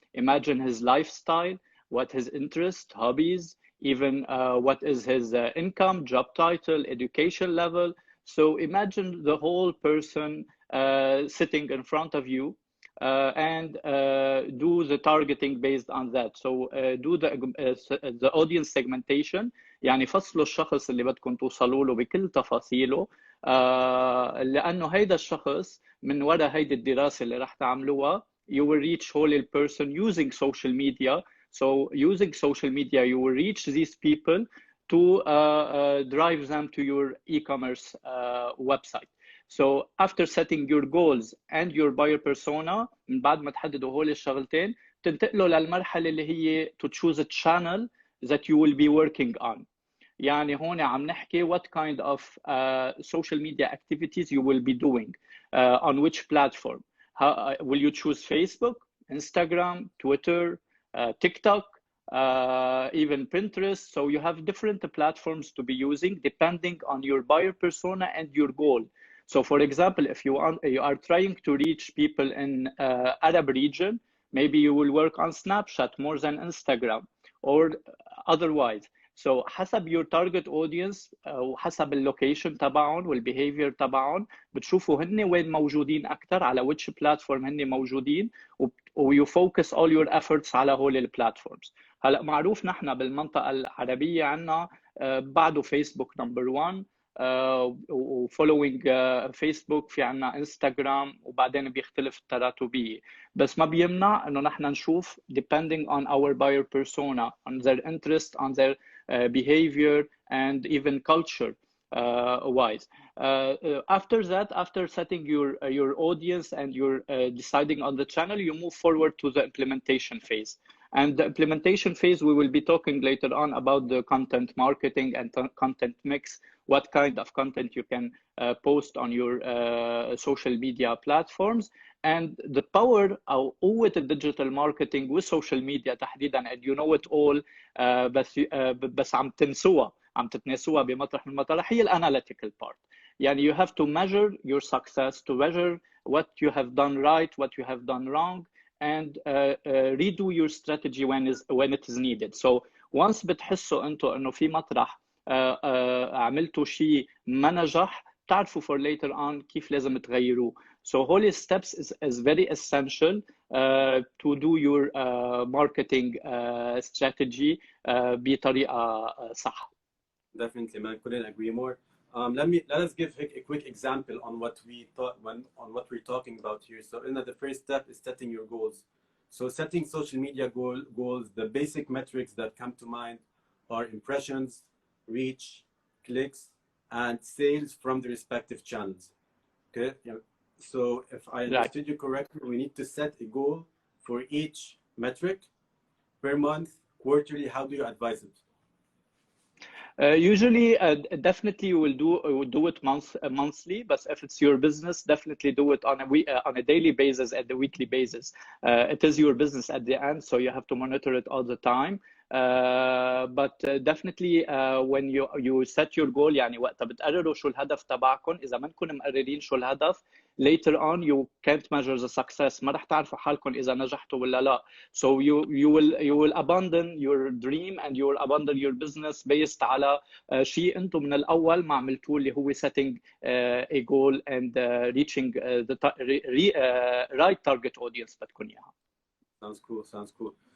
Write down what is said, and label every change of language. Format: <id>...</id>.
<en>Imagine his lifestyle, what his interests, hobbies, even what is his income, job title, education level. So imagine the whole person sitting in front of you and do the targeting based on that. So do the audience segmentation.</en> <ar>يعني فصلوا الشخص اللي بدكم توصلوا له بكل تفاصيله لأنه هيدا الشخص من وراء هيدي الدراسة اللي رح تعملوها</ar> <en>you will reach whole person using social media. So using social media, you will reach these people to drive them to your e-commerce website. So after setting your goals and your buyer persona,</en> <ar>من بعد ما تحددوا هول الشغلتين تنتقلوا للمرحلة اللي هي</ar> <en>to choose a channel that you will be working on.</en> <ar>يعني هون عم نحكي</ar> <en>what kind of social media activities you will be doing on which platform. Will you choose Facebook, Instagram, Twitter, TikTok, even Pinterest? So you have different platforms to be using depending on your buyer persona and your goal. So for example, if you are trying to reach people in Arab region, maybe you will work on Snapchat more than Instagram or otherwise. So حسب your target audience وحسب اللوكيشن تبعهم والbehavior تبعهم بتشوفوا هن وين موجودين أكتر على which platform هن موجودين you focus all your efforts على هول البلاتفورمز.</en> <ar>هلا معروف نحن بالمنطقة العربية عنا بعده فيسبوك نمبر 1 وفولوينج فيسبوك في عنا انستغرام وبعدين بيختلف التراتبية بس ما بيمنع انه نحن نشوف</ar> <en>depending on our buyer persona on their interest on their behavior and even culture wise. After that, after setting your audience and you're deciding on the channel, you move forward to the implementation phase. And the implementation phase, we will be talking later on about the content marketing and content mix, what kind of content you can post on your social media platforms. And the power</en> <ar>أو قوة الديجيتال ماركتينج والسوشيال ميديا تحديدا</ar> <en>and you know it all</en> <ar>بس عم تتناسوها بمطرح من المطارح هي الاناليتيكال بارت.</ar> <en>يعني you have to measure your success, to measure what you have done right, what you have done wrong, and redo your strategy when it is needed. So once</en> <ar>بتحسوا انتوا انه في مطرح عملتوا شيء ما نجح تعرفوا</ar> <en>for later on</en> <ar>كيف لازم تغيروه.</ar> <en>So whole steps is very essential to do your marketing strategy</en> <ar>بطريقة صح.</ar> <en>Definitely, man. Couldn't agree more. Let us give a quick example on what we're talking about here. So, the first step is setting your goals. So, setting social media goals. The basic metrics that come to mind are impressions, reach, clicks, and sales from the respective channels. Okay. Yeah. So, if I understood you correctly, we need to set a goal for each metric per month, quarterly. How do you advise it? Usually, definitely you will do it monthly, but if it's your business, definitely do it on a daily basis and a weekly basis. It is your business at the end, so you have to monitor it all the time. But definitely when you set your goal</en> <ar>يعني وقتها بتقرروا شو الهدف تبعكم. إذا ما نكون مقررين شو الهدف</ar> <en>later on you can't measure the success.</en> <ar>ما رح تعرفوا حالكم إذا نجحتوا ولا لا.</ar> <en>So you will abandon your dream and you will abandon your business based</en> <ar>على شيء أنتم من الأول ما عملتوه اللي هو</ar> <en>setting a goal and reaching the right target audience</en> <ar>بدكم إياها.</ar> <en>Sounds cool.</en>